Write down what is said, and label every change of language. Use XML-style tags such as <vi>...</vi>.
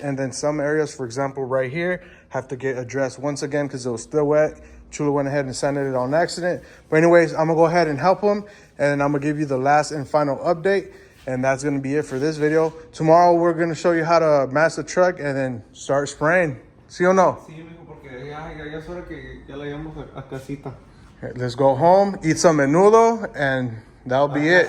<en>And then some areas, for example, right here, have to get addressed once again because it was still wet. Chulo went ahead and sanded it on accident. But anyways, I'm gonna go ahead and help him and I'm gonna give you the last and final update. And that's gonna be it for this video. Tomorrow, we're gonna show you how to mask the truck and then start spraying.</en> <es>¿Sí o no? Sí, amigo, porque ya es hora que ya la llevamos a casita.</es> <en>Let's go home, eat some menudo, and that'll be it.</en>